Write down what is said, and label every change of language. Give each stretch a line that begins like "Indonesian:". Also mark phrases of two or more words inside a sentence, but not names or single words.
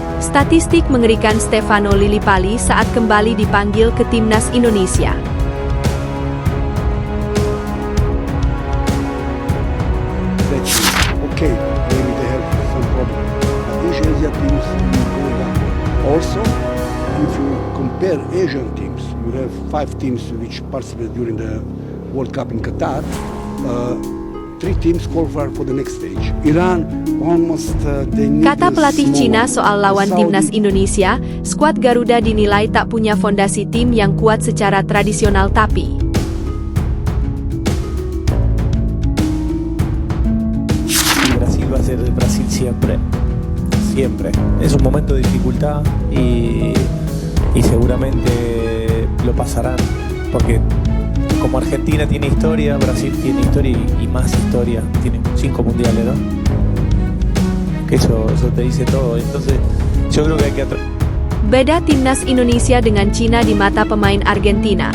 Indonesian: Statistik mengerikan Stefano Lillipali saat kembali dipanggil ke timnas Indonesia.
English: Okay, maybe they have some problem. But Asia teams going up. Also, if you compare Asian teams, you have 5 teams which participated during the World Cup in Qatar. 3 teams qualify for the next stage. Iran almost they need.
Indonesian: Kata pelatih Cina soal lawan timnas Indonesia, skuad Garuda dinilai tak punya fondasi tim yang kuat secara tradisional tapi
Spanish: Brasil va a ser Brasil siempre, siempre. Es un momento de dificultad y seguramente lo pasarán, porque como Argentina tiene historia, Brasil tiene historia y más historia, tiene 5 mundiales, ¿no? Que eso te dice todo. Entonces, yo creo que hay que
Indonesian: beda timnas Indonesia dengan Cina di mata pemain Argentina.